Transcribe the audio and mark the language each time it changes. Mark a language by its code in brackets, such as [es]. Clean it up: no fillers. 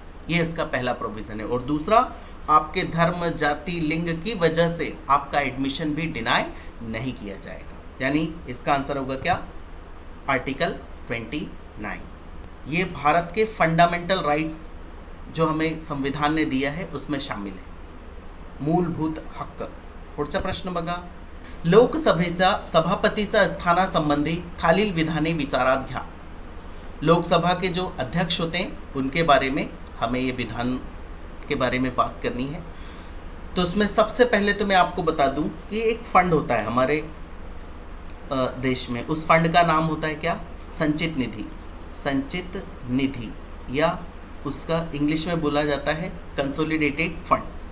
[hi] ये इसका पहला प्रोविज़न है. और दूसरा, आपके धर्म, जाति, लिंग की वजह से आपका एडमिशन भी डिनाई नहीं किया जाएगा. यानी इसका आंसर होगा क्या? आर्टिकल 29. ये भारत के फंडामेंटल राइट्स जो हमें संविधान ने दिया है उसमें शामिल है. [mr] मूलभूत हक्क. पुढचा प्रश्न बघा. लोकसभेचा सभापतीचा स्थानासंबंधी खालील विधाने विचारात घ्या. [hi] लोकसभा के जो अध्यक्ष होते हैं उनके बारे में हमें ये विधान के बारे में बात करनी है. तो उसमें सबसे पहले तो मैं आपको बता दूं कि एक फंड होता है हमारे देश में. उस फंड का नाम होता है क्या? संचित निधि. संचित निधि या उसका इंग्लिश में बोला जाता है कंसोलिडेटेड फंड.